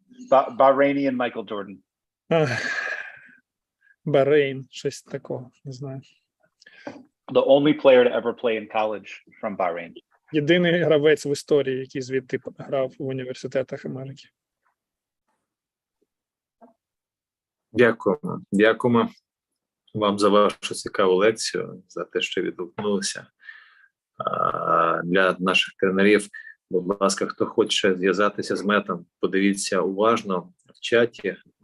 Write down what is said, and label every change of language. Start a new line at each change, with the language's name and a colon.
Ukrainian: Там.
English: Bahrainian Michael Jordan.
Ukrainian: Bahrain, щось такого, не знаю.
English: The only player to ever play in college from Bahrain.
Ukrainian: Єдиний гравець в історії, який звідти грав в університетах Америки. Дякуємо. Дякуємо вам за вашу цікаву лекцію, за те, що відгукнулися. Для наших тренерів, будь ласка, хто хоче зв'язатися з Метом, подивіться уважно в чаті.